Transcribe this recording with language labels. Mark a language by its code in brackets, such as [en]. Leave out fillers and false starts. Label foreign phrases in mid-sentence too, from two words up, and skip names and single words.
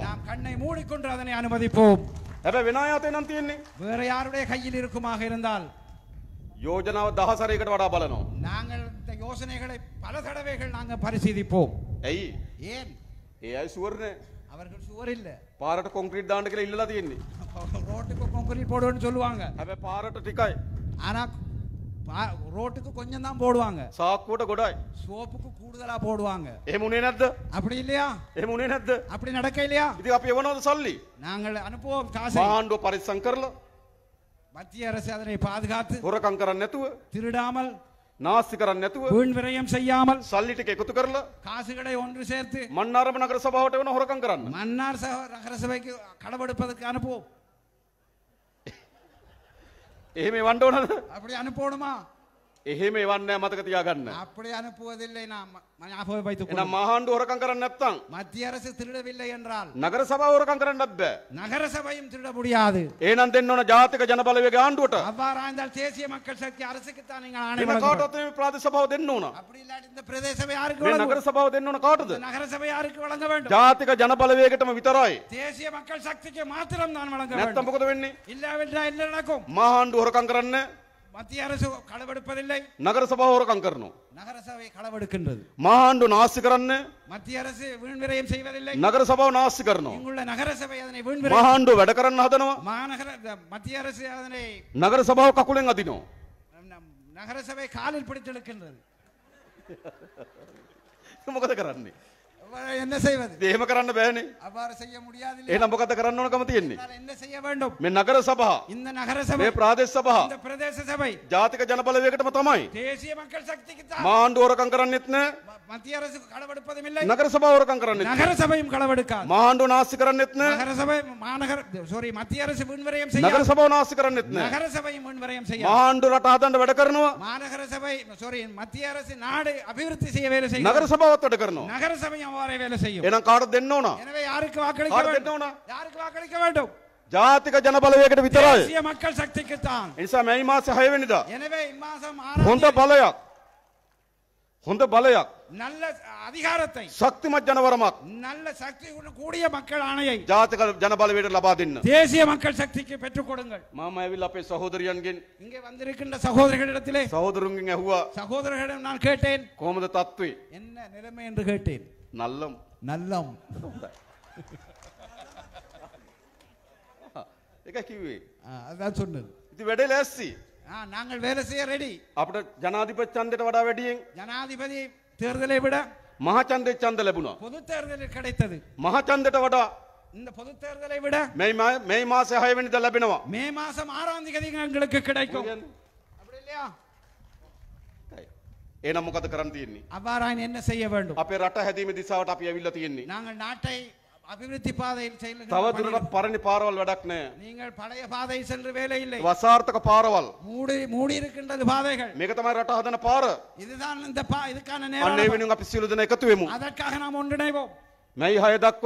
[ta] நாம் கண்ணை மூடிக்கொண்டு அதனை அனுமதிப்போம் [si] හැබැයි වෙන අය අතේ නම් තියෙන්නේ [ta] வேற யாருடைய கையில் இருக்குமாக இருந்தால் [si] යෝජනාව 10 සැරයකට වඩා බලනවා [ta] நாங்கள் இந்த யோசனைகளை பல தடவைகள் நாங்கள் பரிசீலிப்போம் [si] ඇයි [ta] ஏன் [si] ඒ අය ෂුවර් නෑ [ta] அவர்கள் சுவர் இல்ல [si] පාරට කොන්ක්‍රීට් දාන්න කියලා ඉල්ලලා තියෙන්නේ [ta] ரோட்டுக்கு கான்கிரீட் போடுவோம்னு சொல்லுவாங்க [si] හැබැයි පාරට ටිකයි [ta] ஆனா ரோட்டுக்கு கொஞ்சம் தான் போடுவாங்க [si] සාක්කුවට ගොඩයි [ta] சோப்புக்கு கூடுதலா போடுவாங்க [si] එහෙම උනේ නැද්ද [ta] அப்படி இல்லையா [si] එහෙම උනේ නැද්ද [ta] அப்படி நடக்க இல்லையா [si] ඉතින් අපි එවනවද සල්ලි [ta] நாங்கள் அனுப்புவோம் காசை [si] මහා ආණ්ඩුව පරිස්සම් කරලා [ta] மத்திய அரசு அதனை பாதுகாத்து [si] හොරකම් කරන්නේ නැතුව [ta] திருடாமல் [si] නාස්ති කරන්නේ නැතුව [ta] வீண் விரயம் செய்யாமல் [si] සල්ලි ටික එකතු කරලා [ta] காசுகளை ஒன்று சேர்த்து [si] මන්නාරම නගර සභාවට වෙන හොරකම් කරන්න [ta] மன்னார் நகர சபைக்கு களவெடுப்பதற்கு அனுப்புவோம் [si] එහෙම එවන්න ඕනද [ta] அப்படி அனுப்பணுமா [si] එහෙම එවන්නේ නැහැ මතක තියාගන්න [ta] அப்படி அனுப்புவதில்லை நாம் ஞாபகம் வைத்துக் [si] එහෙනම් [ta] கொள்ளும். [si] මහා ආණ්ඩුව හොරකම් කරන්නේ නැත්නම් [ta] மத்திய அரசு திருடவில்லை என்றால் [si] නගර සභාව හොරකම් කරන්නත් බෑ [ta] நகர சபையும் திருட முடியாது [si] එහෙනම් දෙන්න ඕන ජාතික ජනබලවේග ආණ්ඩුවට [ta] அவ்வாறாய்ந்தால் தேசிய மக்கள் சக்தி அரசுக்கு தான் நீங்கள் ஆணை [si] වෙන [ta] வழங்க வேண்டும். [si] කාටවත් මේ ප්‍රාදේශ සභාව දෙන්න ඕන [ta] அப்படி இல்லாட்டி இந்த பிரதேச சபை யாருக்கு [si] මේ [ta] வழங்கும்? [si] නගර සභාව දෙන්න ඕන කාටද [ta] இந்த நகர சபை யாருக்கு வழங்க வேண்டும்? [si] ජාතික ජනබලවේගයටම විතරයි [ta] தேசிய மக்கள் சக்திக்கு மாத்திரம் தான் வழங்க [si] නැත්නම් [ta] வேண்டும். [si] මොකද වෙන්නේ [ta] இல்லாவிட்டால் என்ன நடக்கும்? [si] මහා ආණ්ඩුව හොරකම් කරන්නේ [ta] மத்திய அரசு களவெடுப்பதில்லை. [si] නගර සභාව හොරකම් කරනවා. [ta] நகரசபை களவெடுக்கின்றது. [si] මහාණ්ඩු නාස්ති කරන්නේ. [ta] மத்திய அரசு வீண் விரயம் செய்வதில்லை. [si] නගර සභාව නාස්ති කරනවා. [ta] இங்குள்ள நகரசபை அதனை வீண் விரயம் [si] මහාණ්ඩු වැඩ කරන්න හදනවා. [ta] மாநகர மத்திய அரசு அதனை [si] නගර සභාව කකුලෙන් අදිනවා. [ta] நகரசபை காலில் பிடித்து இழுக்கின்றது. [si] මොකද කරන්නේ? [ta] என்ன செய்வது? [si] එහෙම කරන්න බෑනේ. [ta] அவ்வாறு செய்ய முடியாது. [si] එහෙනම් මොකද කරන්න ඕනකම තියෙන්නේ? [ta] என்ன செய்ய வேண்டும்? [si] මේ නගර සභා, [ta] இந்த நகரசபை, [si] මේ ප්‍රාදේශ සභා, [ta] இந்த பிரதேச சபை [si] ජාතික ජනබලවේගයකටම තමයි. [ta] தேசிய மக்கள் சக்திக்கு தான். [si] මහාණ්ඩු හොරකම් කරන්නෙත් නෑ. [ta] மத்திய அரசு களவெடுப்பதும் இல்லை. [si] නගර සභාව හොරකම් කරන්නෙත් නෑ. [ta] நகரசபையும் களவெடுக்காது. [si] මහාණ්ඩු නාස්ති කරන්නෙත් නෑ. [ta] நகரசபை மாநகர சாரி மத்திய அரசு வீண் விரயம் செய்யாது. [si] නගර සභාව නාස්ති කරන්නෙත් නෑ. [ta] நகரசபையும் வீண் விரயம் செய்யாது. [si] මහාණ්ඩු රට හදන්න වැඩ කරනවා. [ta] மாநகர சபை சாரி மத்திய அரசு நாடு அபிவிருத்தி செய்ய வேலை செய்யும். [si] නගර සභාවත් වැඩ කරනවා. [ta] நகரசபையும் அவ்வாறே வேலை செய்யும். [si] එහෙනම් කාටද දෙන්න ඕන? [ta] எனவே யாருக்கு வாக்களிக்க [si] කාටද දෙන්න [ta] வேண்டும்? [si] ඕන? [ta] யாருக்கு வாக்களிக்க வேண்டும்? [si] ජාතික ජනබලවේගයට විතරයි. [ta] தேசிய மக்கள் சக்திக்கு தான். [si] ඒ නිසා මේ මාසේ 6 වෙනිදා [ta] எனவே இம்மாசம் [si] හොඳ 6 බලයක්, හොඳ බලයක්, [ta] நல்ல அதிகாரத்தை, [si] ශක්තිමත් ජනවරමක් [ta] நல்ல சக்தி கூடிய மக்கள் ஆணையை [si] ජාතික ජනබලවේගයට ලබා දෙන්න. [ta] தேசிய மக்கள் சக்திக்கு பெற்றுக் கொடுங்கள். [si] මම ඇවිල්ලා අපේ සහෝදරයන්ගෙන් [ta] இங்கே வந்திருக்கின்ற சகோதரர்களிடத்திலே [si] සහෝදරුන්ගෙන් ඇහුවා [ta] சகோதரர்களிடம் நான் கேட்டேன், [si] කොහොමද තත්ත්වේ? [ta] என்ன நிலைமை என்று கேட்டேன். [si] නල්ලම්. [ta] நல்லம். [si] ඒක කිව්වේ. [ta] அதான் சொன்னது. [si] ඉතින් වැඩේ ලෑස්ති. [ta] நாங்கள் வேலை செய்ய ரெடி. [si] අපිට ජනාධිපති ඡන්දයට වඩා වැඩියෙන් [ta] ஜனாதிபதி தேர்தலை விட [si] මහ ඡන්දේ ඡන්ද ලැබුණා. [ta] பொது தேர்தலில் கிடைத்தது. [si] මහ ඡන්දයට වඩා [ta] இந்த பொது தேர்தலை விட [si] මේ මාසේ 6 වෙනිදා ලැබෙනවා. [ta] மே மாசம் 6ஆம் தேதி எங்களுக்கு கிடைக்கும். அப்படி இல்லையா? [si] එහෙනම් මොකද කරන්න තියෙන්නේ? [ta] அவ்வாறான என்ன செய்ய வேண்டும்? [si] අපේ රට හැදීමේ දිශාවට අපි ඇවිල්ලා තියෙන්නේ. [ta] நாங்கள் நாட்டை அபிவிருத்தி பாதையில் [si] තව [ta] செல்லுகின்ற [si] දුරටත් පරණ පාරවල් වැඩක් නැහැ. [ta] நீங்கள் பழைய பாதை சென்று வேலை இல்லை. [si] වසාර්ථක පාරවල්. [ta] மூடி இருக்கின்றது பாதைகள். [si] මේක තමයි රට හදන පාර. [ta] இதுதான் இந்த இதுக்கான [si] අන්න ඒ [ta] நேரம். [si] වෙනුවෙන් අපි සියලු දෙනා එකතු වෙමු. [ta] அதற்காக நாம் ஒன்றிணைவோம். [si] මේ 6 දක්වා